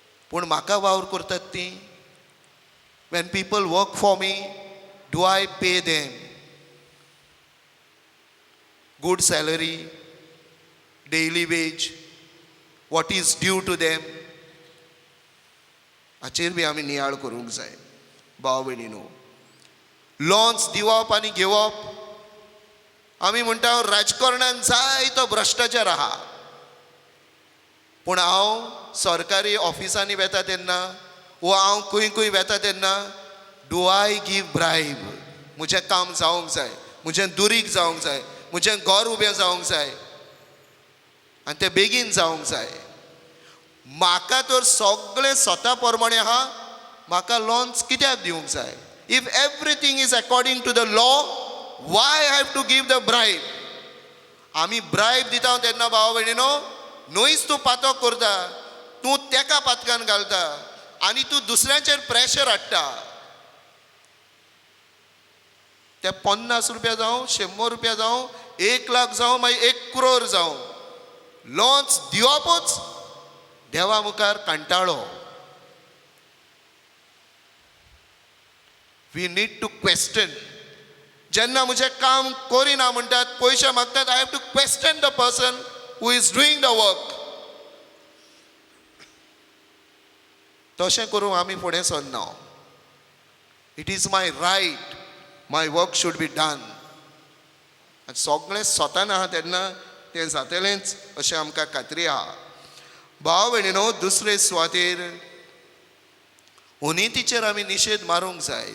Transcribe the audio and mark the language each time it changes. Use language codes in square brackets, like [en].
[kok] पूण म्हाका वावर करतात तीं, [en] when people work for me, do I pay them good salary, daily wage, what is due to them? [kok] हाचेर बी आमी नियाळ करूंक जाय. भाव भयणीनो, लॉन्स दिवप आनी घेवप, आमी म्हणटा राजकारणांत जाय तो भ्रश्टाचार आहा. पूण हांव सरकारी ऑफिसांनी वेता तेन्ना वो हांव खंय खंय वेता तेन्ना [en] Do I give bribe? [kok] म्हजें काम जावंक जाय, म्हजें दुरीग जावंक जाय, म्हजें घर उबें जावंक जाय आनी तें बेगीन जावंक जाय. म्हाका तर सगळें स्वता प्रमाणे आहा, म्हाका लॉन्स कित्याक दिवंक जाय? [en] If everything is according to the law, why have to give the bribe? [kok] आमी ब्रायब दिता तेन्ना भाव भयणीनो, न्हयच तूं पातो करता, तूं तेका पातकान घालता आनी तूं दुसऱ्याचेर प्रेशर हाडटा. ते 50 रुपया जावं, 100 रुपया जावं, 1 लाख जावं, मागीर 1 करोड जावं, लॉन्स दिवपूच देवा मुखार कंटाळो. [en] We need to question. [kok] जेन्ना म्हजें काम करिना म्हणटात, पयशे मागतात, [en] I have to question the person who is doing the work. [kok] तशें करूंक आमी फुडें Sarna. [en] It is my right, my work should be done. [kok] सगळें स्वतान आहा तेन्ना तें जातलेंच अशें आमकां खात्री आहा. भाव भयणीनो, दुसरे सुवातेर ओनितीचेर आमी निशेध मारूंक जाय.